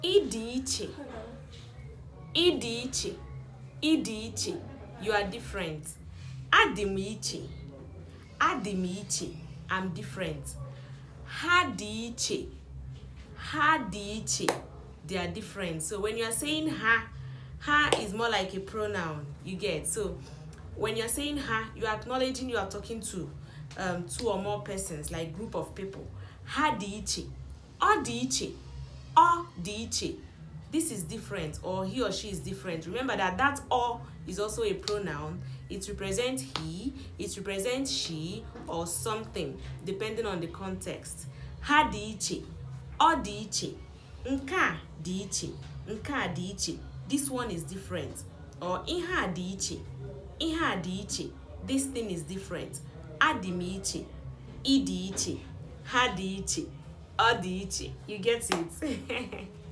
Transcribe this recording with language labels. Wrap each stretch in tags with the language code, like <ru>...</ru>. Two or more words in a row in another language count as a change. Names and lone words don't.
<ig>Ịdị iche. Ịdị iche. Ịdị iche.</ig> <en>You are different.</en> <ig>Adị m iche. Adị m iche.</ig> <en>I'm different.</en> <ig>Ha dị iche. Ha dị iche.</ig> <en>They are different. So when you are saying ha, ha is more like a pronoun. You get. So when you are saying ha, you are acknowledging you are talking to two or more persons, like group of people.</en> <ig>Ha dị iche. Ọ dị iche. Ọ dị iche.</ig> <en>This is different, or he or she is different. Remember that or is also a pronoun. It represents he, it represents she, or something, depending on the context.</en> <ig>Ha dị iche. Ọ dị iche. Nke a dị iche. Nke a dị iche.</ig> <en>This one is different. Or</en> <ig>ihe a dị iche. Ihe a dị iche.</ig> <en>This thing is different.</en> <ig>Adị m iche. Ị dị iche. Ha dị iche. Ọ dị iche.</ig> <en>You get it?</en>